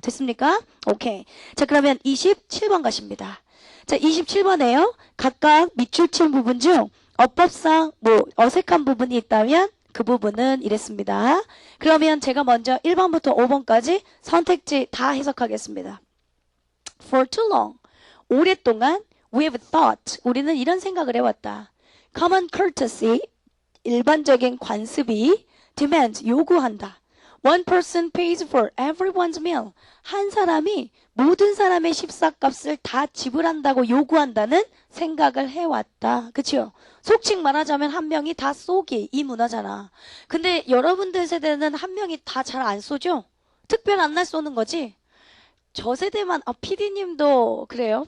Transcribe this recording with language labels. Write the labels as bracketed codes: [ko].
[ko] 됐습니까? 오케이. 자, 그러면 27번 가십니다. 자, 27번에요. 각각 밑줄 친 부분 중 어법상 어색한 부분이 있다면 그 부분은 이랬습니다. 그러면 제가 먼저 1번부터 5번까지 선택지 다 해석하겠습니다. [en] For too long. [ko] 오랫동안 [en] we have thought. [ko] 우리는 이런 생각을 해왔다. [en] Common courtesy. [ko] 일반적인 관습이 demand. 요구한다. [en] One person pays for everyone's meal. [ko] 한 사람이 모든 사람의 식사값을 다 지불한다고 요구한다는 생각을 해왔다. 그쵸? 속칭 말하자면 한 명이 다 쏘기 이 문화잖아. 근데 여러분들 세대는 한 명이 다 잘 안 쏘죠? 특별한 날 쏘는 거지? 저 세대만 PD님도 그래요?